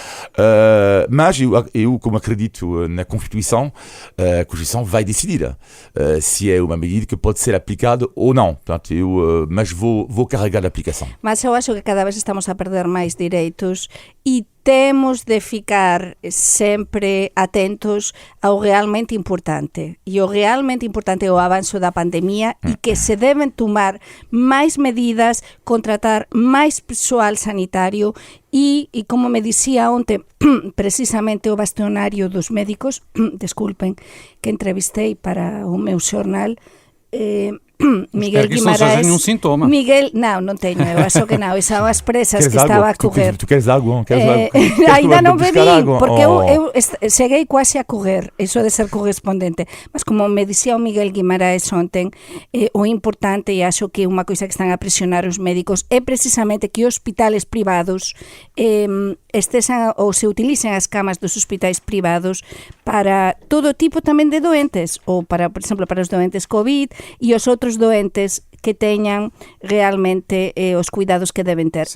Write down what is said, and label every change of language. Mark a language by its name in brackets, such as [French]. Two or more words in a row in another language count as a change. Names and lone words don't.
[Portuguese] Mas eu, como acredito na Constituição, a Constituição vai decidir se é uma medida que pode ser aplicada ou não. Portanto, mas vou carregar a aplicação. Mas eu acho que cada vez estamos a perder máis direitos e temos de ficar sempre atentos ao realmente importante. [Galician] E o realmente importante é o avanço da pandemia e que se deben tomar máis medidas, contratar máis persoal sanitario e como me dicía ontem precisamente o bastionario dos médicos, desculpen, que entrevistei para o meu xornal, Miguel Guimarães. [Portuguese] Não seja nenhum sintoma. Miguel, não tenho, eu acho que não. São as pressas que estava a correr. Tu queres água? Ainda não bebi, porque eu cheguei quase a correr, isso de ser correspondente. Mas como me dizia o Miguel Guimarães ontem, o importante, e acho que uma coisa que estão a pressionar os médicos, é precisamente que hospitais privados estejam ou se utilicem as camas dos hospitais privados para todo tipo tamén de doentes, ou para, por exemplo, para os doentes COVID e os outros doentes que tenham realmente os cuidados que devem ter.